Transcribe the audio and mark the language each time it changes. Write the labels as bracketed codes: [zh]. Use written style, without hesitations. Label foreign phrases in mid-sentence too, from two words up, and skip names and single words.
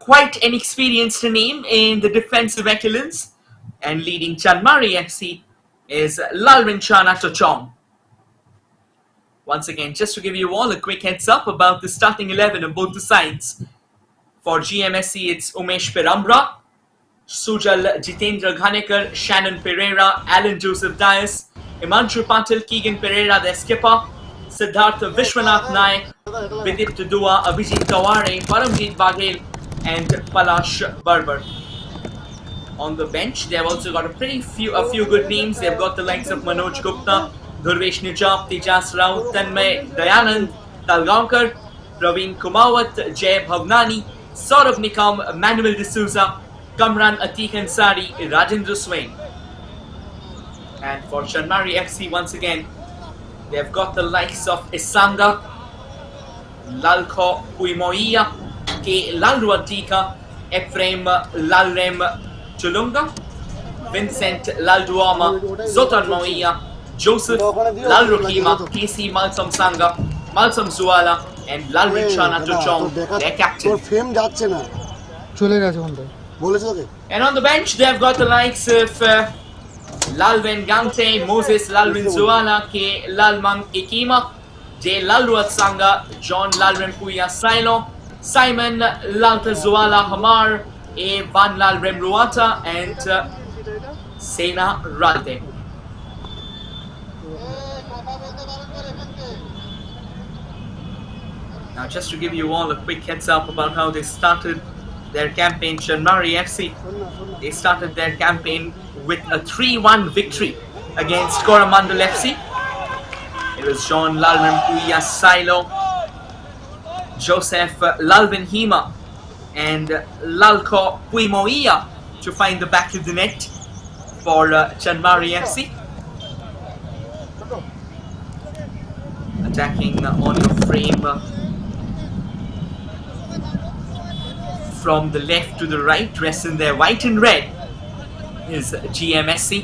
[en] quite an experienced name in the defensive echelons, and leading Chanmari FC is Lalwin Chanatochong. Once again, just to give you all a quick heads up about the starting 11 of both the sides. For GMSC, it's Umesh Perambra, Sujal Jitendra Ghanekar, Shannon Pereira, Alan Joseph Dias, Imanshu Patil, Keegan Pereira, their skipper, Siddhartha Vishwanath Naik, Vidit Dua, Abhijit Taware, Paramjit Baghel, and Palash Barber. On the bench, they've also got a few good names. They've got the likes of Manoj Gupta, Dhurvesh Nijam, Tejas Rao, Tanmay Dayanand, Talgaonkar, Praveen Kumawat, Jay Bhavnani, Saurabh Nikam, Manuel D'Souza, Kamran Atiq Ansari, Rajendra Swain. And for Chanmari FC, once again, they've got the likes of Isanga, Lalko Puimoia, K. Lalruatika, Ephraim Lalrem Chulunga, Vincent Lalduama, Zotan Moia, Joseph Lalrukima, KC Malsam Sanga, Malsam Zuala, and Lalrichana Tuchong, their captain. And on the bench, they've got the likes of Lalwen Gangte, Moses Lalwin Zuala, K. Lalman Ikima, J. Lalruat Sanga, John Lalrem Puya Silo, Simon Lalta Zuala Hamar, A. Van Lalrem Ruata, and Sena Ralde. Now, just to give you all a quick heads up about how they started their campaign, Chanmari FC, they started their campaign with a 3-1 victory against Coromandel FC. It was John Lalwin Puya Silo, Joseph Lalvin Hima, and Lalko Puimoia to find the back of the net for Chanmari FC. Attacking on your frame from the left to the right, dressed in their white and red, is GMSC.